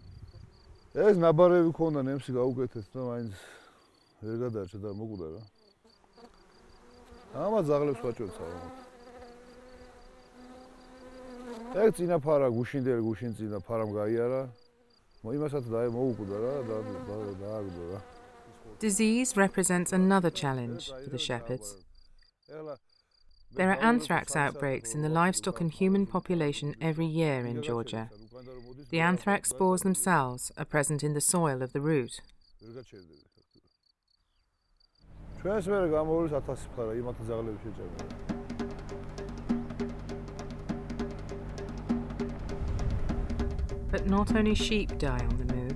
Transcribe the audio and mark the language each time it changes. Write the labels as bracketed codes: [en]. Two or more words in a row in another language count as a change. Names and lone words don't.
[ka] ეს ნაბარები ქონდა ნემსი გაუკეთეს და მაინც ვერ გადარჩა და მოკვდა რა. ამას ზაღლებს ვაჭროცა რა. ეგ წინა ფარა გუშინდელი გუშინწინა ფარამ გაიარა. იმასაც მოუკვდა რა და დააგდო რა. [en] Disease represents another challenge for the shepherds. There are anthrax outbreaks in the livestock and human population every year in Georgia. The anthrax spores themselves are present in the soil of the route. But not only sheep die on the move.